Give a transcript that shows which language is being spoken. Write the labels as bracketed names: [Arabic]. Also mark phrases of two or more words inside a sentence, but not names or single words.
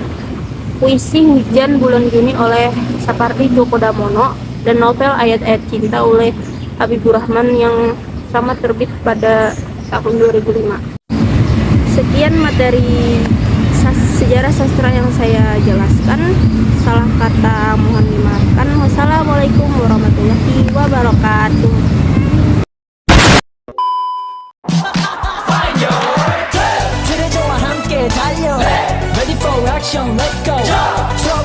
[Indonesian] Puisi Hujan Bulan Juni oleh Sapardi Djoko Damono, dan novel Ayat-Ayat Cinta oleh Habibur Rahman yang sama terbit pada tahun 2005. Sekian materi sejarah sastra yang saya jelaskan. Salah kata mohon dimaafkan. [Arabic] والسلام عليكم ورحمة الله وبركاته. [Korean] 그대저와 함께 달려 [English] Ready for action, let's go